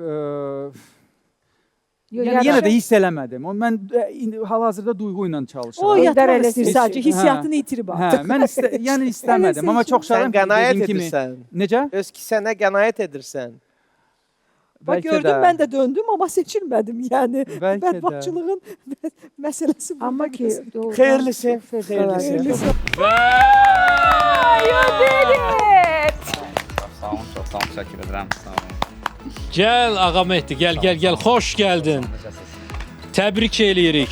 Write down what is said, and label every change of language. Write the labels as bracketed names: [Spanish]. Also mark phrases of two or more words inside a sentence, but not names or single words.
[Azerbaijani] Yox, Yəni yenə yaraşır. də hiss eləmədim. Mən hal-hazırda duyğu ilə çalışıram. O Eldar yatmaq elə istəyir seçir. sadəcə, hissiyatını itirib Hə, artıq. mən yəni istəmədim, amma çox Sən şadam ki, qənaət dediyim kimi. edirsən. Necə? Öz kisənə qənaət edirsən. [Turkish] Bak [Azerbaijani] Bəlkə [Turkish] gördüm [Azerbaijani] də. [Turkish] ben de döndüm ama seçilmedim yani. [Azerbaijani] Bəlkə də. [Turkish] Berbatçılığın meselesi bu. [Azerbaijani] Amma ki, doğrudan Xeyirlisi, çox fövqəladə. xeyirlisi. Sağ olun, çox sağ olun, təşəkkür edirəm. Sağ olun. Gəl Ağa Mehdi, gəl, xoş gəldin. Təbrik eləyirik.